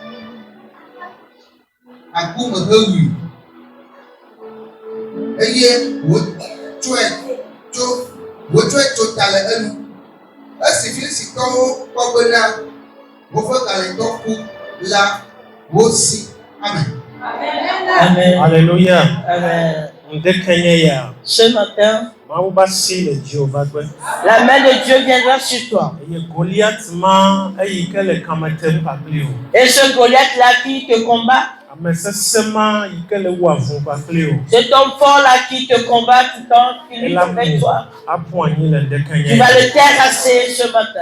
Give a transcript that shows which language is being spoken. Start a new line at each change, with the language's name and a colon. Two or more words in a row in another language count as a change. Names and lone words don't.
Ewe: akume ƒe ɣi eye wòtsɔe tso ta le enu esi Filistitɔwo kpɔ bena woƒe kalẽtɔ ku la wosi amen. Amen.
French: Alléluia. Amen. Ce matin, la main de Dieu viendra sur toi. Et ce Goliath-là qui te combat, cet homme fort-là qui te combat tout le temps, qui lutte avec toi, tu vas le terrasser ce matin.